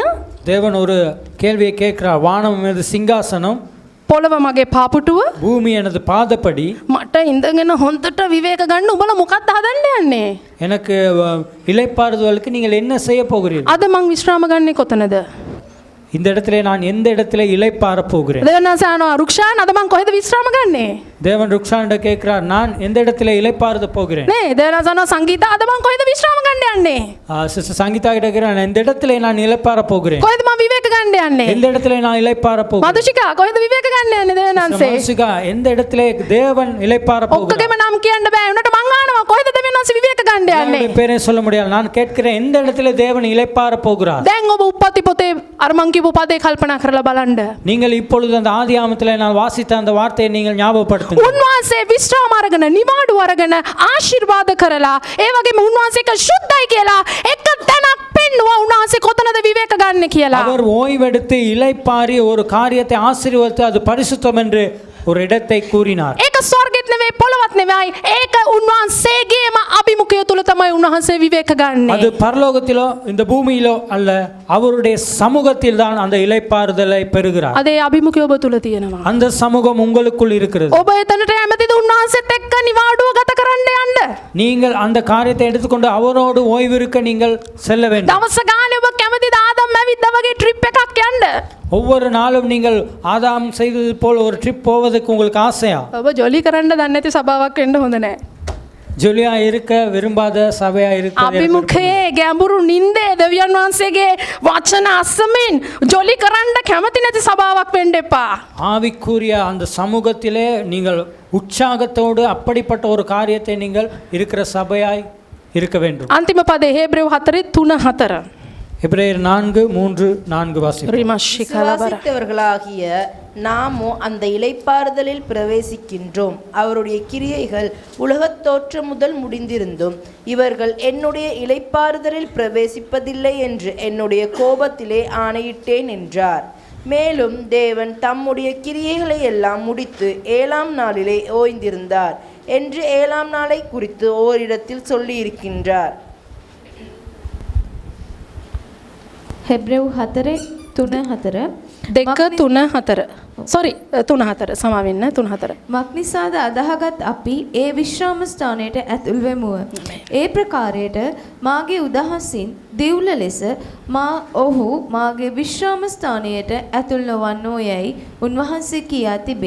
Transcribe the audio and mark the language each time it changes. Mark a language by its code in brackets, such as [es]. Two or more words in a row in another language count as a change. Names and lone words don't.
[ta] தேவன் ஒரு கேள்வியை கேட்கிறார். வானம் எனது சிங்காசனம், [si] පොළව මගේ පාපුටුව, [ta] பூமி எனது பாதப்படி. [si] මට ඉඳගෙන හොඳට විවේක ගන්න උඹලා මොකක්ද හදන්න යන්නේ? [ta] எனக்கு இளைப்பாறுதலுக்கு நீங்கள் என்ன செய்ய போகிறீர்கள்? [si] අද මං විශ්‍රාම ගන්නේ කොතනද? [ta] இந்த இடத்துல நான் எந்த இடத்துல இளைப்பாற போகிறேன்? [si] දෙවනසානවා රුක්ෂාන් අද මං කොහෙද විශ්‍රාම ගන්නේ? [ta] தேவன் ருக்ஷாண்ட கேட்கிறார், நான் எந்த இடத்துல இளைப்பாறுத போகிறேன்? [si] නේ දෙවනසානවා සංගීත අද මං කොහෙද විශ්‍රාම ගන්න යන්නේ? [ta] சிஸ்டர் சங்கீதா கிட்ட கேட்கிறார், நான் இந்த இடத்துல நான் இளைப்பாற போகிறேன். [si] කොහෙද මං විවේක ගන්න යන්නේ? [ta] எந்த இடத்துல நான் இளைப்பாற போகிறேன்? [si] මදුෂිකා කොහෙද විවේක ගන්න යන්නේ දෙවියන් වහන්සේ? [ta] மனுஷிகா எந்த இடத்துல தேவன் இளைப்பாற போகிறார்? [si] ඔක්කොගේම නම් කියන්න බෑ. උනට මං අහනවා කොහෙද දෙවියන් වහන්සේ විවේක ගන්න යන්නේ? [ta] எல்லாருடைய பேரையும் சொல்ல முடியாது. நான் கேட்கிறேன் எந்த இடத்துல தேவன் இளைப்பாற போகிறார்? [si] දැන් ඔබ උප්පත්ති පොතේ අර මං කියපු පදේ කල්පනා කරලා බලන්න. [ta] நீங்கள் இப்பொழுது அந்த ஆதியாகமத்திலே நான் வாசித்த அந்த வார்த்தையை நீங்கள் ஞாபகப்படுத்துங்கள். [si] උන්වහන්සේ විශ්‍රාම අරගෙන නිවාඩු අරගෙන ආශිර්වාද කරලා ඒ වගේම උන්වහන්සේ එක සුද්ධයි කියලා එක තැනක් පෙන්නුවා උන්වහන්සේ කොතනද විවේක ගන්න කියලා. [ta] அவர் ஓய்வெடுத்து இளைப்பாறி ஒரு காரியத்தை ஆசீர்வதித்து அது பரிசுத்தம் என்று ஒரு இடத்தை கூறினார். [si] ඒක ස්වර්ගෙත් නෙවෙයි පොළවත් නෙවෙයි. ඒක උන්වහන්සේගේම අභිමුඛය තුල තමයි උන්වහන්සේ විවේක ගන්නෙ. [ta] அது பரலோகத்திலோ இந்த பூமியிலோ அல்ல, அவருடைய சமூகத்தில் தான் அந்த இளைப்பாறுதலை பெறுகிறார். [si] අද ඒ අභිමුඛය ඔබ තුල තියෙනවා. [ta] அந்த சமூகம் உங்களுக்குள் இருக்கிறது. [si] ඔබ එතනට ඇමතිද උන්වහන්සේත් එක්ක නිවාඩුව ගත කරන්න යන්න? [ta] நீங்கள் அந்த காரியத்தை எடுத்துக்கொண்டு அவரோடு ஓய்விருக்க நீங்கள் செல்ல வேண்டும். [si] දවස ගානේ ඔබ කැමතිද ආදම් ඇවිද්දා වගේ ට්‍රිප් එකක් යන්න? [ta] ஒவ்வொரு நாளும் நீங்கள் ஆதாம் செய்தது போல் ஒரு ட்ரிப் போவதற்கு உங்களுக்கு ஆசையா? [si] ඔබ ජොලි කරන්න දන්නේ නැති සභාවක් වෙන්න හොඳ නැහැ. [ta] ஜொலியா இருக்க விரும்பாத சபையா இருக்க [si] අභිමුඛයේ ගැඹුරු නින්දේ දෙවියන් වහන්සේගේ වචන අසමින් ජොලි කරන්න කැමති නැති සභාවක් වෙන්න එපා. [ta] ஆவிக்குரிய அந்த சமூகத்திலே நீங்கள் உற்சாகத்தோடு அப்படிப்பட்ட ஒரு காரியத்தை நீங்கள் இருக்கிற சபையாய் இருக்க வேண்டும். [si] අන්තිම පදේ හේබ්‍රේව 4:3-4. [ta] எபிரேயர் 4:3-4 வாசிப்போம். [si] රිමෂි කලබර. [ta] விசுவாசித்தவர்களாகிய நாமோ அந்த இளைப்பாறுதலில் பிரவேசிக்கின்றோம். அவருடைய கிரியைகள் உலகத் தோற்றம் முதல் முடிந்திருந்தும் இவர்கள் என்னுடைய இளைப்பாறுதலில் பிரவேசிப்பதில்லை என்று என்னுடைய கோபத்திலே ஆணையிட்டேன் என்றார். மேலும் தேவன் தம்முடைய கிரியைகளை எல்லாம் முடித்து 7ஆம் நாளிலே ஓய்ந்திருந்தார் என்று 7ஆம் நாளை குறித்து ஓரிடத்தில் சொல்லியிருக்கின்றார். [si] හෙබ්‍රෙව් 4:3-4 2:3-4. සෝරි 3-4 සමා වෙන්න 3-4. මක්නිසාද අදහගත් අපි ඒ විශ්‍රාම ස්ථානයට ඇතුල් වෙමුව. ඒ ප්‍රකාරයට මාගේ උදහසින් දිවුල ලෙස ඔහු මාගේ විශ්‍රාම ස්ථානයට ඇතුල් නොවන්නෝ යැයි උන්වහන්සේ කියා තිබේ.